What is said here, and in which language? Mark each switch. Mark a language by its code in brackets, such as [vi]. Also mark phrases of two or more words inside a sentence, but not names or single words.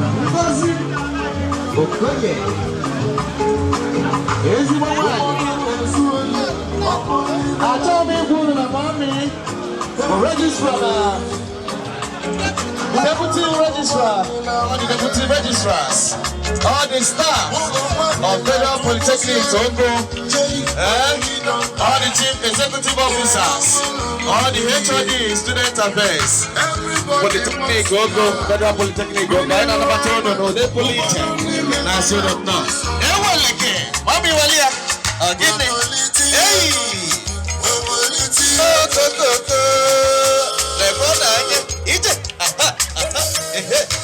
[ig] Ngozi Okoye. Ezigbo nwaanyị. Achọghị m ikwu unu na mama m bụ [en] registrar na deputy registrar, all the deputy registrars, all the staff of Federal Polytechnic Togo, eh, all the chief executive officers, all the H O D, student affairs, [ig] Polytechnic Togo, Federal Polytechnic Togo, anyị na-anabata unu n'ụdị pụrụ iche na asị unu nnọọ. Eweleke, mami wali ya, ọ gịnị? Eyi! Okokoto! Lekwa n'anya, ije! Aha, aha, ehe.